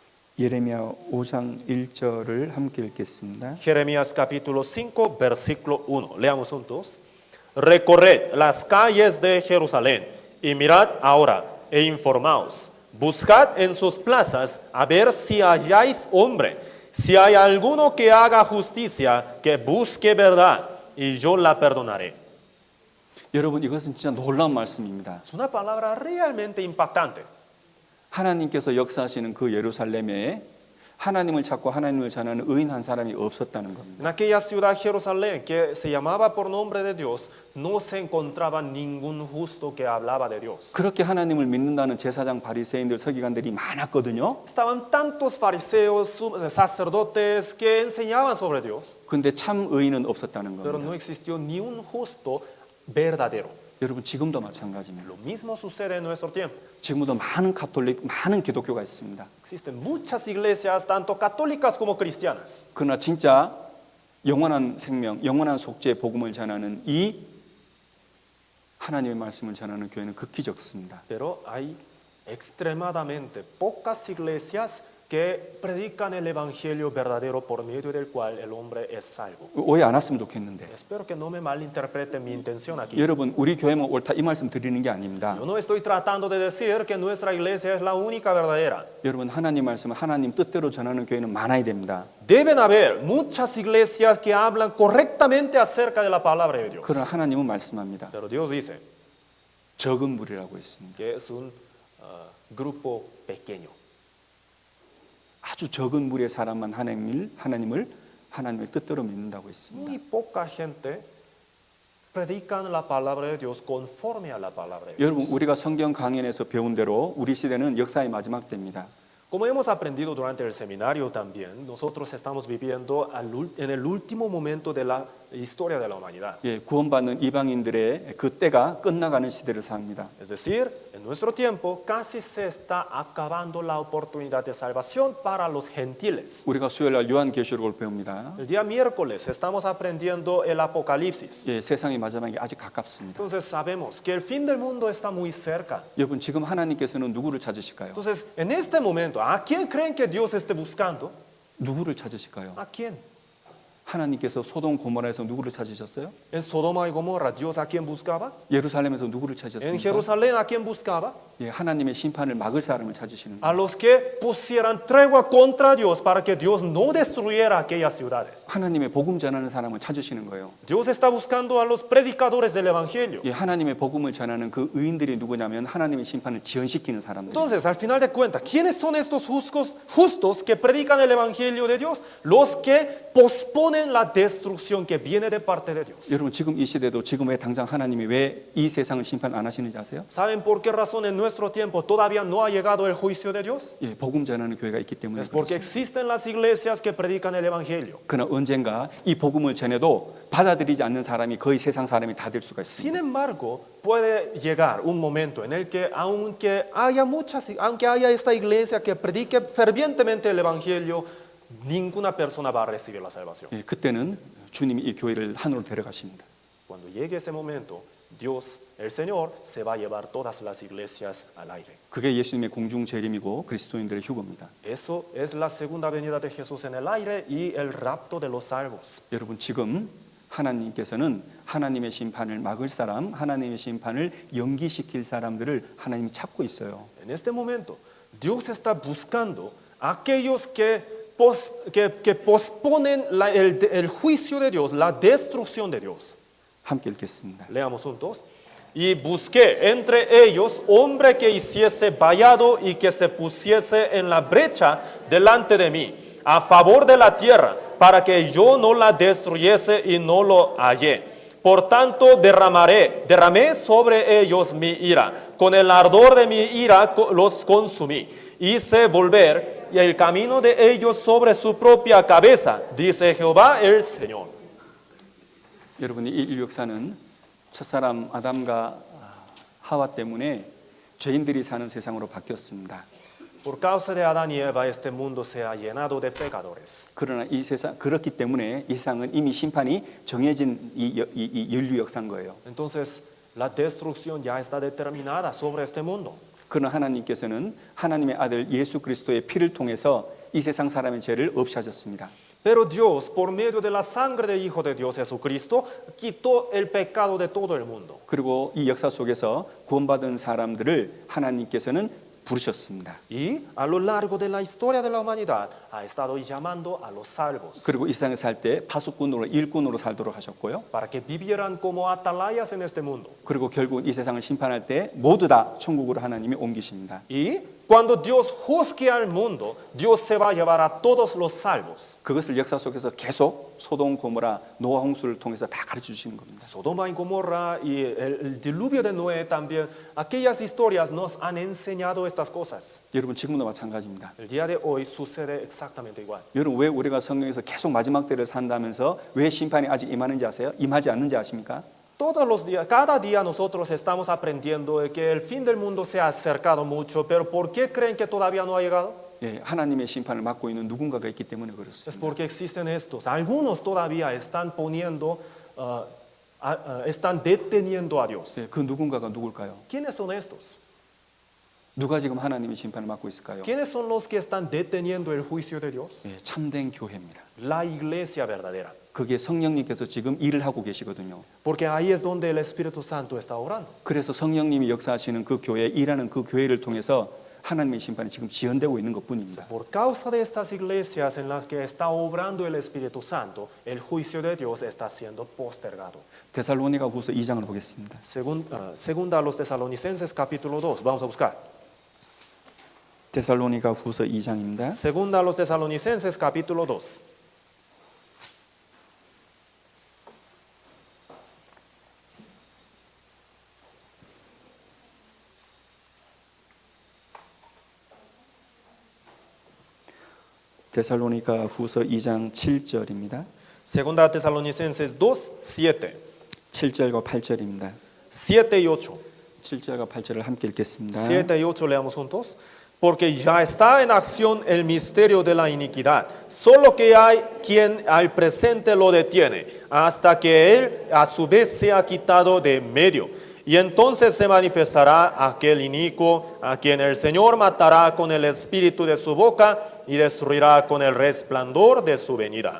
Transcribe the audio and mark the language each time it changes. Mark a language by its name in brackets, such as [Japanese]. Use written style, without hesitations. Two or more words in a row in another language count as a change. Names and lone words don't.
[Korean] 예레미야 5장 1절을 함께 읽겠습니다. [Spanish] Jeremías capítulo 5, versículo 1. Leamos juntos. Recorred las calles de Jerusalén y mirad ahora e informaos. Buscad en sus plazas a ver si halláis hombre, si hay alguno que haga justicia, que busque verdad, y yo la perdonaré. [Korean] 여러분 이것은 진짜 놀라운 말씀입니다. [Spanish] Es una palabra realmente impactante. [Korean] 하나님께서 역사하시는 그 예루살렘에 하나님을 찾고 하나님을 전하는 의인 한 사람이 없었다는 겁니다. [Spanish] En aquella ciudad Jerusalén que se llamaba por nombre de Dios, no se encontraba ningún justo que hablaba de Dios. [Korean] 그렇게 하나님을 믿는다는 제사장 바리새인들 서기관들이 많았거든요. [Spanish] Estaban tantos fariseos, sacerdotes que enseñaban sobre Dios, [Korean] 근데 참 의인은 없었다는 [Spanish] pero [Korean] 겁니다. [Spanish] no existió ni un justo verdadero. [Korean] 여러분 지금도 마찬가지입니다. [Spanish] Lo mismo sucede en nuestro tiempo. [Korean] 지금도 많은 가톨릭, 많은 기독교가 있습니다. [Spanish] Existen muchas iglesias, tanto católicas como cristianas. [Korean] 그러나 진짜 영원한 생명, 영원한 속죄의 복음을 전하는 이 하나님의 말씀을 전하는 교회는 극히 적습니다. [Spanish] Pero hay extremadamente pocas iglesias que predican el evangelio verdadero por medio del cual el hombre es salvo. [Korean] 오해 안 했으면 좋겠는데 [Spanish] Espero que no me malinterpreten mi intención aquí. [Korean] 여러분 우리 교회만 옳다 이 말씀 드리는 게 아닙니다. [Spanish] Yo no estoy tratando de decir que nuestra iglesia es la única verdadera. [Korean] 여러분 하나님 말씀을 하나님 뜻대로 전하는 교회는 많아야 됩니다. [Spanish] Deben haber muchas iglesias que hablan correctamente acerca de la palabra de Dios. [Korean] 그러나 하나님은 말씀합니다. [Spanish] Pero Dios dice [Korean] 적은 무리라고 했습니다. [Spanish] que es un grupo pequeño. [Korean] 아주 적은 무리의 사람만 하나님의 뜻대로 믿는다고 했습니다. [Spanish] Muy poca gente predican la palabra de Dios conforme a la palabra de Dios. [Korean] 여러분 우리가 성경 강연에서 배운 대로 우리 시대는 역사의 마지막 때입니다. [Spanish] Como hemos aprendido durante el seminario también, nosotros estamos viviendo en el último momento de la historia de la humanidad. [Korean] 예, 구원받는 이방인들의 그 때가 끝나가는 시대를 삽니다. [Spanish] Es decir, en nuestro tiempo casi se está acabando la oportunidad de salvación para los gentiles. [Korean] 우리가 수요일 날 요한계시록을 배웁니다. [Spanish] El día miércoles estamos aprendiendo el Apocalipsis. [Korean] 예, 세상의 마지막이 아직 가깝습니다. [Spanish] Entonces sabemos que el fin del mundo está muy cerca. [Korean] 여러분 지금 하나님께서는 누구를 찾으실까요? [Spanish] Entonces, en este momento, ¿a quién creen que Dios esté buscando? [Korean] 누구를 찾으실까요? [Spanish] ¿A quién? [Korean] 하나님께서 소돔 고모라에서 누구를 찾으셨어요? [Spanish] En Sodoma y Gomorra, ¿Dios a quién buscaba? [Korean] 예루살렘에서 누구를 [Spanish] En [Korean] 찾으셨습니까? [Spanish] Jerusalén, ¿a quién buscaba? [Korean] 예, 하나님의 심판을 막을 사람을 찾으시는 [Spanish] A [Korean] 거예요. [Spanish] los que pusieran tregua contra Dios para que Dios no destruyera aquellas ciudades. [Korean] 하나님의 복음 전하는 사람을 찾으시는 거예요. [Spanish] Dios está buscando a los predicadores del Evangelio. [Korean] 예, 하나님의 복음을 전하는 그 의인들이 누구냐면 하나님의 심판을 지연시키는 사람들. [Spanish] Entonces, al final de cuentas, ¿quiénes son estos justos que predican el Evangelio de Dios? Los que posponen la destrucción que viene de parte de Dios. [Korean] 여러분 지금 이 시대도 지금 왜 당장 하나님이 왜 이 세상을 심판 안 하시는지 아세요? [Spanish] ¿Saben por qué razón en nuestro tiempo todavía no ha llegado el juicio de Dios? [Korean] 예, 복음 전하는 교회가 있기 때문에 [Spanish] Es porque [Korean] 그렇습니다. [Spanish] existen las iglesias que predican el Evangelio. [Korean] 그러나 언젠가 이 복음을 전해도 받아들이지 않는 사람이 거의 세상 사람이 다 될 수가 [Spanish] Sin [Korean] 있습니다. [Spanish] embargo, puede llegar un momento en el que aunque haya esta iglesia que predique fervientemente el Evangelio, ninguna persona va a recibir la salvación. [Korean] 예, 그때는 주님이 이 교회를 하늘로 데려가십니다. [Spanish] Cuando llegue ese momento, Dios, el Señor, se va a llevar todas las iglesias al aire. [Korean] 그게 예수님의 공중 재림이고 그리스도인들의 휴거입니다. [Spanish] Eso es la segunda venida de Jesús en el aire y el rapto de los salvos. [Korean] 여러분 지금 하나님께서는 하나님의 심판을 막을 사람, 하나님의 심판을 연기시킬 사람들을 하나님이 찾고 있어요. [Spanish] En este momento, Dios está buscando a aquellos que posponen el juicio de Dios, la destrucción de Dios. [Korean] 함께 읽겠습니다. [Spanish] Leamos juntos. Y busqué entre ellos hombre que hiciese vallado y que se pusiese en la brecha delante de mí, a favor de la tierra, para que yo no la destruyese y no lo hallé. Por tanto derramé sobre ellos mi ira, con el ardor de mi ira los consumí. Hice volver el camino de ellos sobre su propia cabeza, dice Jehová el Señor. [Korean] 여러분 이 인류 역사는 첫사람 아담과 하와 때문에 죄인들이 사는 세상으로 바뀌었습니다. [Spanish] Por causa de Adán y Eva, este mundo se ha llenado de pecadores. [Korean] 그러나 이 세상 그렇기 때문에 이 세상은 이미 심판이 정해진 이 인류 역사인 거예요. [Spanish] Entonces, la destrucción ya está determinada sobre este mundo. [Korean] 그러나 하나님께서는 하나님의 아들 예수 그리스도의 피를 통해서 이 세상 사람의 죄를 없애셨습니다. [Spanish] Pero Dios, por medio de la sangre del Hijo de Dios Jesucristo, quitó el pecado de todo el mundo. [Korean] 그리고 이 역사 속에서 구원받은 사람들을 하나님께서는 부르셨습니다. [Spanish] Y a lo largo de la historia de la humanidad ha estado llamando a los salvos [Korean] 그리고 이 세상에 살 때 파수꾼으로 일꾼으로 살도록 하셨고요. [Spanish] para que vivieran como atalayas en este mundo. [Korean] 그리고 결국 이 세상을 심판할 때 모두 다 천국으로 하나님이 옮기십니다. [Spanish] Y cuando Dios juzgue al mundo, Dios se va a llevar a todos los salvos. [Korean] 그것을 역사 속에서 계속 소돔 고모라 노아 홍수를 통해서 다 가르쳐 주시는 겁니다. [Spanish] Sodoma y Gomorra y el diluvio de Noé también, aquellas historias nos han enseñado estas cosas. [Korean] 여러분 지금도 마찬가지입니다. [Spanish] El día de hoy sucede exactamente igual. [Korean] 여러분 왜 우리가 성경에서 계속 마지막 때를 산다면서 왜 심판이 아직 임하는지 아세요? 임하지 않는지 아십니까? [Spanish] Todos los días, cada día nosotros estamos aprendiendo de que el fin del mundo se ha acercado mucho, pero ¿por qué creen que todavía no ha llegado? [Korean] 예, 하나님의 심판을 맡고 있는 누군가가 있기 때문에 [Spanish] Es [Korean] 그렇습니다. [Spanish] porque existen estos. Algunos todavía están poniendo, están deteniendo a Dios. [Korean] 예, 그 누군가가 누굴까요? [Spanish] ¿Quiénes son estos? [Korean] 누가 지금 하나님의 심판을 맡고 있을까요? [Spanish] ¿Quiénes son los que están deteniendo el juicio de Dios? [Korean] 예, 참된 교회입니다. [Spanish] La iglesia verdadera. [Korean] 그게 성령님께서 지금 일을 하고 계시거든요. [Spanish] Porque ahí es donde el Espíritu Santo está obrando. [Korean] 그래서 성령님이 역사하시는 그 교회, 일하는 그 교회를 통해서 하나님의 심판이 지금 지연되고 있는 것뿐입니다. [Spanish] Por causa de estas iglesias en las que está obrando el Espíritu Santo, el juicio de Dios está siendo postergado. [Korean] 데살로니가후서 2장을 보겠습니다. [Spanish] Segunda a los Tesalonicenses capítulo 2, vamos a buscar. [Korean] 데살로니가후서 2장입니다. [Spanish] Segunda a los Tesalonicenses capítulo 2. [Korean] 데살로니가후서 2장 7절입니다. [Spanish] Segunda a Tesalonicenses 2, 7. [Korean] 7절과 8절입니다. [Spanish] 7 y 8. [Korean] 7절과 8절을 함께 읽겠습니다. [Spanish] 7 y 8 leamos juntos. Porque ya está en acción el misterio de la iniquidad, solo que hay quien al presente lo detiene, hasta que él a su vez sea quitado de medio. Y entonces se manifestará aquel inicuo a quien el Señor matará con el espíritu de su boca y destruirá con el resplandor de su venida.